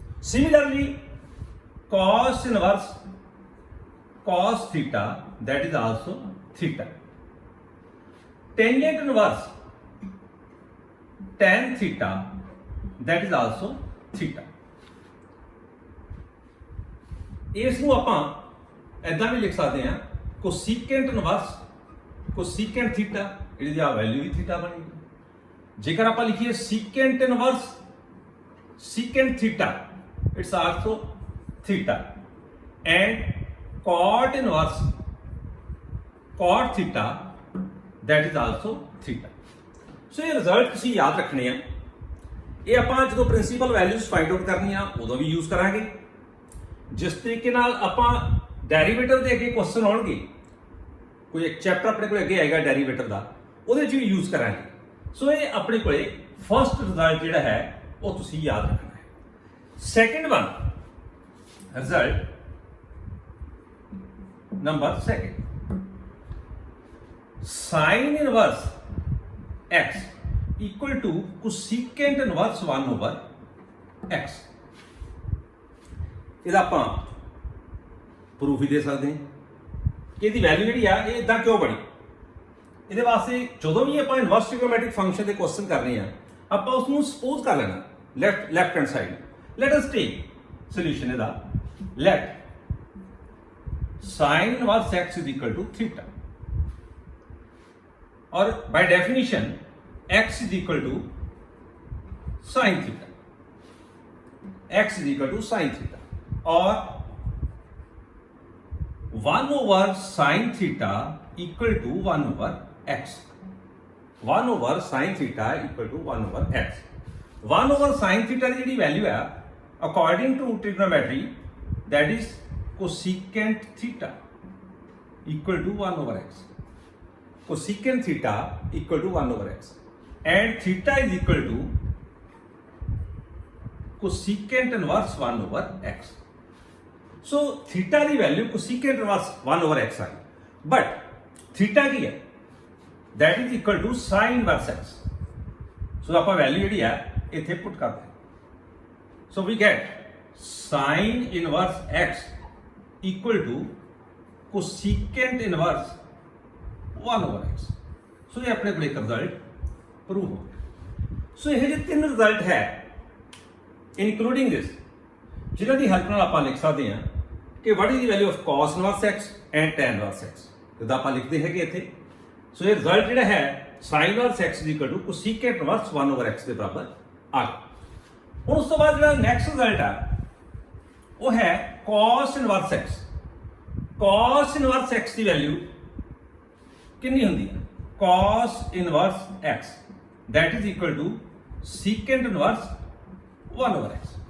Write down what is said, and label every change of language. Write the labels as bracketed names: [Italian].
[English] Similarly, cos inverse cos theta that is also theta. Tangent inverse tan theta that is also theta. [Punjabi] ਇਸ ਨੂੰ ਆਪਾਂ ਐਦਾਂ ਵੀ ਲਿਖ ਸਕਦੇ ਹਾਂ ਕੋਸੀਕੈਂਟ ਇਨਵਰਸ ਕੋਸੀਕੈਂਟ ਥੀਟਾ, ਇਹਦੀ ਆ ਵੈਲਿਊ ਵੀ ਥੀਟਾ ਬਣੇਗੀ। ਜੇਕਰ ਆਪਾਂ ਲਿਖੀਏ secant inverse secant theta, [English] It's also theta. And cot inverse cot theta that is also theta. [Punjabi] ਸੋ ਇਹ ਰਿਜ਼ਲਟ ਤੁਸੀਂ ਯਾਦ ਰੱਖਣੇ ਆ। ਇਹ ਆਪਾਂ ਜਦੋਂ ਪ੍ਰਿੰਸੀਪਲ ਵੈਲਿਊਜ਼ ਫਾਈਂਡ ਆਊਟ ਕਰਨੀਆਂ ਉਦੋਂ ਵੀ ਯੂਜ਼ ਕਰਾਂਗੇ। ਜਿਸ ਤਰੀਕੇ ਨਾਲ ਆਪਾਂ ਡੈਰੀਵੇਟਿਵ ਦੇ ਅੱਗੇ ਕੁਐਸਚਨ ਆਉਣਗੇ, ਕੋਈ ਇੱਕ ਚੈਪਟਰ ਆਪਣੇ ਕੋਲ ਅੱਗੇ ਆਏਗਾ ਡੈਰੀਵੇਟਿਵ ਦਾ, ਉਹਦੇ 'ਚ ਵੀ ਯੂਜ਼ ਕਰਾਂਗੇ। ਸੋ ਇਹ ਆਪਣੇ ਕੋਲੇ ਫਸਟ ਰਿਜ਼ਲਟ ਜਿਹੜਾ ਹੈ ਉਹ ਤੁਸੀਂ ਯਾਦ ਰੱਖਣਾ ਹੈ। [English] Second one result number second, sin inverse x equal to cosecant inverse 1 over x. [Punjabi] ਇਹਦਾ ਆਪਾਂ ਪ੍ਰੂਫ ਵੀ ਦੇ ਸਕਦੇ ਹਾਂ ਕਿ ਇਹਦੀ ਵੈਲਿਊ ਜਿਹੜੀ ਆ ਇਹ ਇਦਾਂ ਕਿਉਂ ਬਣੀ। ਇਹਦੇ ਵਾਸਤੇ ਜਦੋਂ ਵੀ ਆਪਾਂ ਇਨਵਰਸ ਟ੍ਰਿਗਨੋਮੈਟ੍ਰਿਕ ਫੰਕਸ਼ਨ ਦੇ ਕੁਐਸਚਨ ਕਰਨੇ ਆ, ਆਪਾਂ ਉਸ ਨੂੰ ਸਪੋਜ਼ ਕਰ ਲੈਣਾ left hand side. [English] Let us take solution ਇਹਦਾ, let sin inverse x is equal to theta, or by definition x is equal to sin theta, x is equal to sin theta, or 1 over sin theta equal to 1 over x, 1 over sin theta equal to 1 over x. 1 over sin theta [Punjabi] ਦੀ ਜਿਹੜੀ value ਹੈ [English] according to trigonometry that is cosecant theta equal to 1 over x. Cosecant theta equal to 1 over x, and theta is equal to cosecant inverse 1 over x. So theta [Punjabi] ਦੀ value [English] cosecant inverse 1 over x ਆਈ, but theta [Punjabi] ਕੀ ਹੈ? [English] that is equal to sin inverse x. [Punjabi] So ਆਪਾਂ value ਜਿਹੜੀ ਹੈ ਇੱਥੇ ਪੁੱਟ ਕਰਦੇ ਹਾਂ। [English] So we get sin inverse x equal to cosecant inverse 1 over x. [Punjabi] ਸੋ ਇਹ ਆਪਣੇ ਕੋਲ ਇੱਕ ਰਿਜ਼ਲਟ ਪ੍ਰੂਵ ਹੋ ਗਿਆ। ਸੋ ਇਹ ਜਿਹੜੇ ਤਿੰਨ ਰਿਜ਼ਲਟ ਹੈ [English] including this, [Punjabi] ਜਿਹਨਾਂ ਦੀ ਹੈਲਪ ਨਾਲ ਆਪਾਂ ਲਿਖ ਸਕਦੇ ਹਾਂ ਕਿ [English] what is the value of cos inverse x [Punjabi] and tan inverse x। ਜਦੋਂ ਆਪਾਂ ਲਿਖਦੇ ਹੈਗੇ ਇੱਥੇ, ਸੋ ਇਹ ਰਿਜ਼ਲਟ ਜਿਹੜਾ ਹੈ [English] sin inverse x is equal to cosecant inverse 1 over x [Punjabi] ਦੇ ਬਰਾਬਰ ਆ ਗਿਆ। ਹੁਣ ਉਸ ਤੋਂ ਬਾਅਦ ਜਿਹੜਾ ਨੈਕਸਟ ਰਿਜ਼ਲਟ ਆ ਉਹ ਹੈ cos inverse x। cos inverse x ਦੀ ਵੈਲਿਊ ਕਿੰਨੀ ਹੁੰਦੀ ਹੈ? [English] cos inverse x that is equal to secant inverse 1 over x.